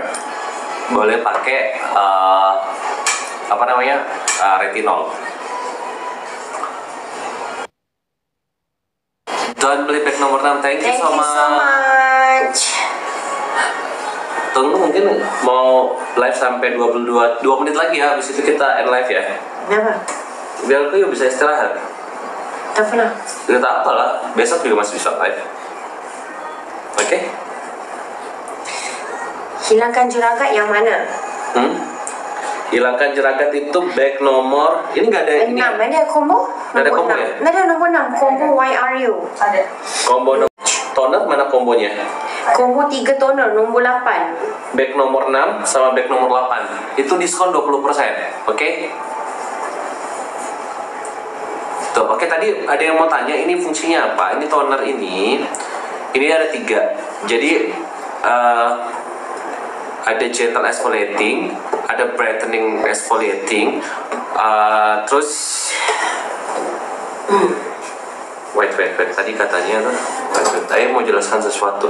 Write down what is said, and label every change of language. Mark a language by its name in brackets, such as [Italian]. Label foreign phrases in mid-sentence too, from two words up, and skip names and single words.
[Malay] Boleh pakai retinol. [Indonesian] Dan beli bag nomor 6. [English] Thank you so much. [Indonesian] Tunggu, mungkin mau live sampai 2 menit lagi ya. Habis itu kita [English] end live [Indonesian] ya. Kenapa? Biar aku bisa istirahat. [Malay] Tak pernah. [Indonesian] Tidak apalah, besok juga masih bisa live. Oke? [Malay] Hilangkan jeragat yang mana? Hilangkan jeragat itu bag nomor. [Indonesian] Ini nggak ada ini. 6. Ada combo? Nggak ada combo ya? [Malay] Ada nombor 6. Combo YRU. Ada. [English] Combo toner [Malay] mana kombonya? Combo 3 toner nombor 8. [Indonesian] Bag nomor 6 sama bag nomor 8. Itu diskon 20%. Oke? Tuh, oke, tadi ada yang mau tanya ini fungsinya apa? Ini toner ini ada 3. Jadi ada [English] gentle exfoliating, [Indonesian] ada [English] brightening exfoliating, [Indonesian] terus wait, tadi katanya tuh, saya mau jelaskan sesuatu.